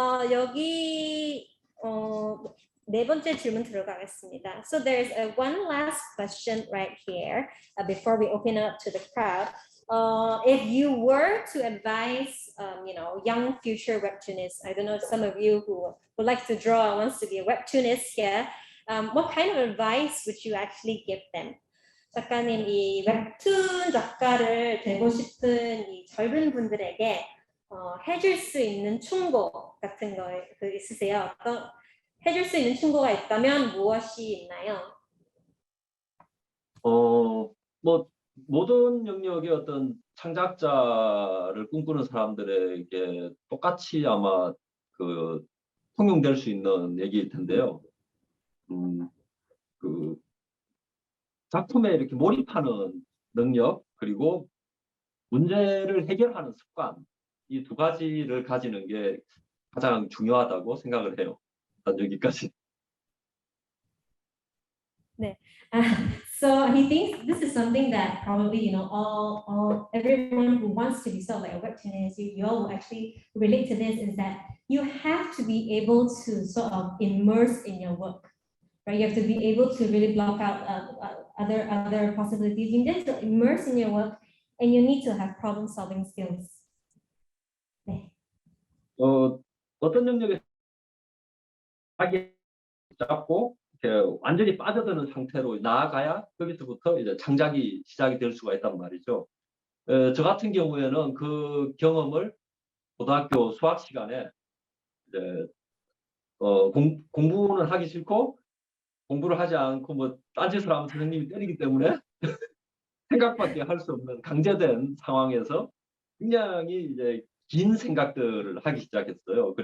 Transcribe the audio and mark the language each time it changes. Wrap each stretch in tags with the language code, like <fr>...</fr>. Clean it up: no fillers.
<ko>여기 네 번째 질문 들어가겠습니다.</ko> <en>So there's one last question right here before we open up to the crowd. If you were to advise, young future webtoonists, I don't know, some of you who would like to draw and wants to be a webtoonist here, what kind of advice would you actually give them?</en> <ko>작가님, 이 웹툰 작가를 되고 싶은 이 젊은 분들에게 해줄 수 있는 충고 같은 거 있으세요? 해줄 수 있는 충고가 있다면 무엇이 있나요? 뭐 모든 영역의 어떤 창작자를 꿈꾸는 사람들에게 똑같이 아마 통용될 수 있는 얘기일 텐데요. 작품에 이렇게 몰입하는 능력 그리고 문제를 해결하는 습관 이 두 가지를 가지는 게 가장 중요하다고 생각을 해요. 일단 여기까지. 네.</ko> <en>So he thinks this is something that probably all everyone who wants to be sort of like a webtoonist, you all will actually relate to this, is that you have to be able to sort of immerse in your work, right? You have to be able to really block out other possibilities. You need to immerse in your work, and you need to have problem-solving skills.</en> <ko>네. 어떤 영역에 자기 잡고 이렇게 완전히 빠져드는 상태로 나아가야 거기서부터 이제 창작이 시작이 될 수가 있단 말이죠. 저 같은 경우에는 그 경험을 고등학교 수학 시간에 이제 공부는 하기 싫고 공부를 하지 않고 뭐 딴짓을 하면 선생님이 때리기 때문에 생각밖에 할 수 없는 강제된 상황에서 굉장히 이제 긴 생각들을 하기 시작했어요.</ko>